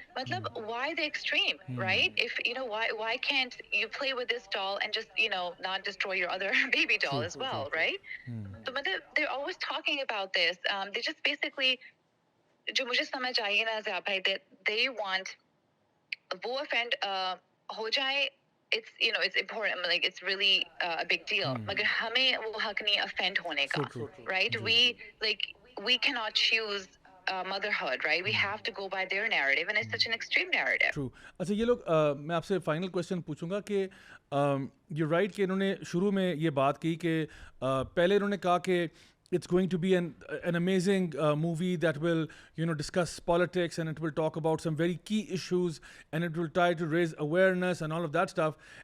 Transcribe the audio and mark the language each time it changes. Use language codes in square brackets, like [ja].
[en] Matlab, why the extreme, right? If why can't you play with this doll and just not destroy your other baby doll as well, right? So they're always talking about this. They just basically [hi] जो मुझे समझ आई ना [en] ज़िया भाई, that they want [hi] वो offend हो जाए, [en] it's important, like it's really a big deal. [hi] मगर हमें वो हक नहीं offend होने का, right? [en] We cannot choose motherhood, right? We have to go by their narrative, and it's such an extreme narrative. True. [hi] अच्छा ये लोग मैं आपसे फाइनल क्वेश्चन पूछूंगा कि यू राइट कि इन्होंने शुरू में ये बात की कि पहले इन्होंने कहा कि [en] it's going to be an amazing movie that will discuss politics, and it will talk about some very key issues, and it will try to raise awareness and all of that stuff.